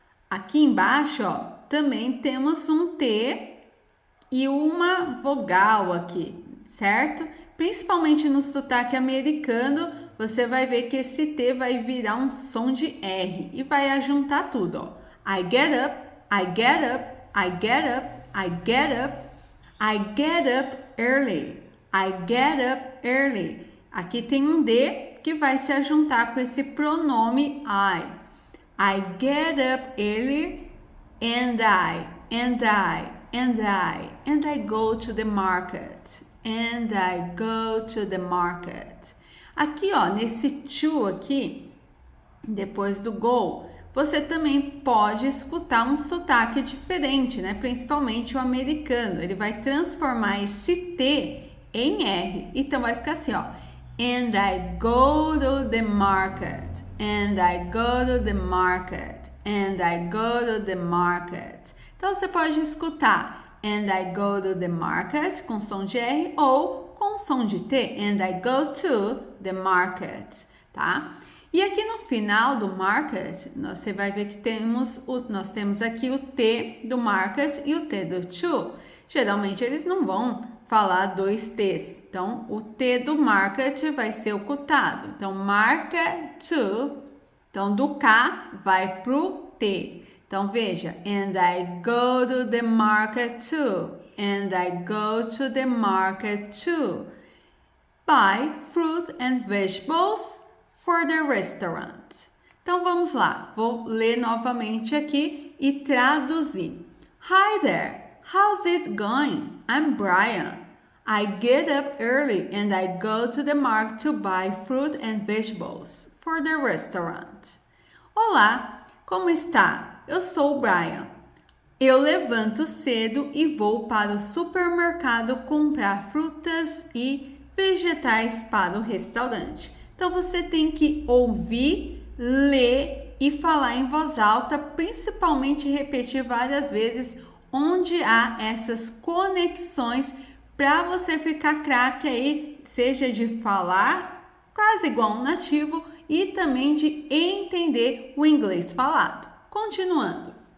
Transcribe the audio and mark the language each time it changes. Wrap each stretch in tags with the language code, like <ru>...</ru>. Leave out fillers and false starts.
<pt>Aqui embaixo, ó, também temos um T e uma vogal aqui, certo? Principalmente no sotaque americano, você vai ver que esse T vai virar um som de R e vai ajuntar tudo, ó.</pt> <en>I get up, I get up, I get up, I get up, I get up early, I get up early.</en> <pt>Aqui tem um D que vai se ajuntar com esse pronome I.</pt> <en>I get up early and I go to the market. And I go to the market.</en> <pt>Aqui, ó, nesse to aqui, depois do go, você também pode escutar um sotaque diferente, né? Principalmente o americano. Ele vai transformar esse T em R. Então vai ficar assim, ó.</pt> <en>And I go to the market. And I go to the market. And I go to the market.</en> <pt>Então você pode escutar</pt> <en>and I go to the market</en> <pt>com som de R ou com som de T,</pt> <en>and I go to the market,</en> <pt>tá? E aqui no final do market, você vai ver que nós temos aqui o T do market e o T do to. Geralmente eles não vão falar dois T's, então o T do market vai ser ocultado. Então market to, então do K vai pro T. Então, veja,</pt> <en>and I go to the market too, and I go to the market too, buy fruit and vegetables for the restaurant.</en> <pt>Então, vamos lá, vou ler novamente aqui e traduzir.</pt> <en>Hi there, how's it going? I'm Brian. I get up early and I go to the market to buy fruit and vegetables for the restaurant.</en> <pt>Olá, como está? Eu sou o Brian. Eu levanto cedo e vou para o supermercado comprar frutas e vegetais para o restaurante. Então você tem que ouvir, ler e falar em voz alta, principalmente repetir várias vezes onde há essas conexões para você ficar craque aí, seja de falar quase igual um nativo e também de entender o inglês falado. Continuando.</pt>